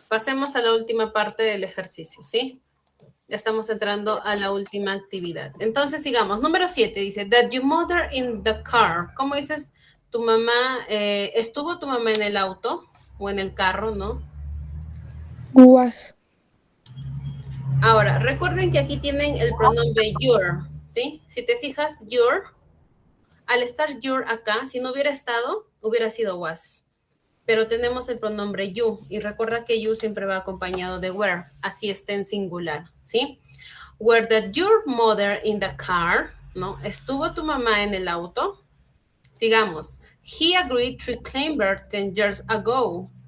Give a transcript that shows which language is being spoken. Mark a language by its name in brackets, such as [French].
[Spanish] Pasemos a la última parte del ejercicio, ¿sí? Ya estamos entrando a la última actividad. Entonces, sigamos. Número 7 dice, [English] that your mother in the car. [Spanish] ¿Cómo dices? Tu mamá, ¿estuvo tu mamá en el auto o en el carro, no? [English] Was. [Spanish] Ahora, recuerden que aquí tienen el pronombre your, ¿sí? Si te fijas, your, al estar your acá, si no hubiera estado, hubiera sido was. Pero tenemos el pronombre you, y recuerda que you siempre va acompañado de were, así está en singular, ¿sí? [English] Were that your mother in the car, ¿no? [Spanish] ¿Estuvo tu mamá en el auto? Sigamos. [English] He agreed to claim birth 10 years ago.